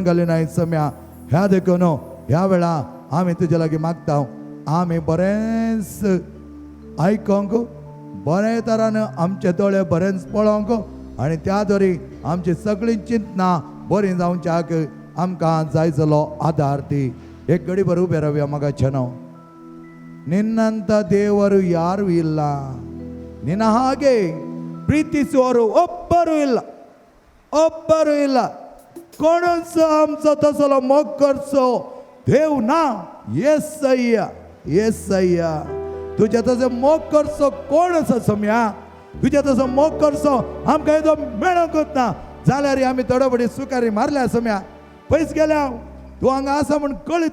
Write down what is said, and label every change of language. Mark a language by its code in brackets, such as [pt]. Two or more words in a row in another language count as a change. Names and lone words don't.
[kok] घालिनाय सम्या ह्या देखून ह्या वेळा आमी तुजे लागीं मागता आमी बरेंच आयकोंक बरे तरान आमचे दोळे बरेंच पळोवंक आनी त्या दोरी आमची सगळीं चिंतना बरी जावच्याक आमकां जायचलो आदार दी एक घडी बरो उबे रावया म्हाका [kn] ಚೆನ್ನೋ ನಿನ್ನಂತ ದೇವರು ಯಾರು ಇಲ್ಲ ನಿನ್ನ ಹಾಗೆ ಪ್ರೀತಿಸುವವರು ಒಬ್ಬರು ಇಲ್ಲ [kok] कोणच आमचो तसलो मोग करचो देव ना येसय्या तुझ्या तसो मोग करचो कोण आसा सम्या तुझ्या तसो मोग करचो आमकां येदो मेळोंकूच ना जाल्यार आमी तडबडी सुकारी मारल्या सम्या पयस गेल्या तूं हांगा आसा म्हूण कळीत